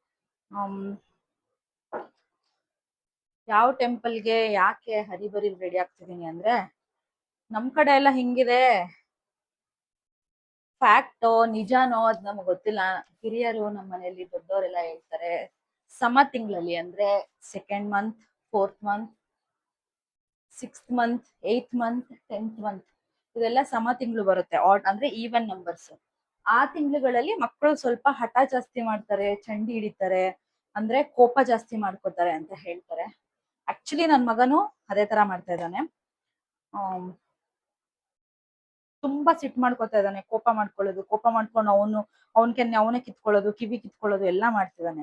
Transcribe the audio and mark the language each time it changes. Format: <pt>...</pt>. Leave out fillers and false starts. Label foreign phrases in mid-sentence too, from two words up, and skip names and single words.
<kn>ಯಾವ ಟೆಂಪಲ್ಗೆ ಯಾಕೆ ಹರಿಬರಿ ರೆಡಿ ಆಗ್ತಿದೀನಿ ಅಂದ್ರೆ, ನಮ್ ಕಡೆ ಎಲ್ಲ ಹಿಂಗಿದೆ. ಫ್ಯಾಕ್ಟೋ ನಿಜಾನೋ ಅದ್ ನಮ್ಗೆ ಗೊತ್ತಿಲ್ಲ. ಹಿರಿಯರು ನಮ್ಮ ಮನೆಯಲ್ಲಿ ದೊಡ್ಡವರೆಲ್ಲ ಹೇಳ್ತಾರೆ, ಸಮ ತಿಂಗಳಲ್ಲಿ ಅಂದ್ರೆ</kn> <en>2nd month 4th month 6th month 8th month 10th month</en> <kn>ಇದೆಲ್ಲ ಸಮ ತಿಂಗಳು ಬರುತ್ತೆ. ಅಂದ್ರೆ</kn> <en>even numbers.</en> <kn>ಆ ತಿಂಗಳುಗಳಲ್ಲಿ ಮಕ್ಕಳು ಸ್ವಲ್ಪ ಹಠ ಜಾಸ್ತಿ ಮಾಡ್ತಾರೆ, ಚಂಡಿ ಹಿಡಿತಾರೆ, ಅಂದ್ರೆ ಕೋಪ ಜಾಸ್ತಿ ಮಾಡ್ಕೋತಾರೆ ಅಂತ ಹೇಳ್ತಾರೆ. ಆಕ್ಚುಲಿ ನನ್ ಮಗನು ಅದೇ ತರ ಮಾಡ್ತಾ ಇದ್ದಾನೆ. ತುಂಬಾ ಸಿಟ್ ಮಾಡ್ಕೊತಾ ಇದ್ದಾನೆ, ಕೋಪ ಮಾಡ್ಕೊಂಡು ಅವನೇ ಕಿತ್ಕೊಳ್ಳೋದು, ಕಿವಿ ಕಿತ್ಕೊಳ್ಳೋದು ಎಲ್ಲ ಮಾಡ್ತಿದ್ದಾನೆ.</kn>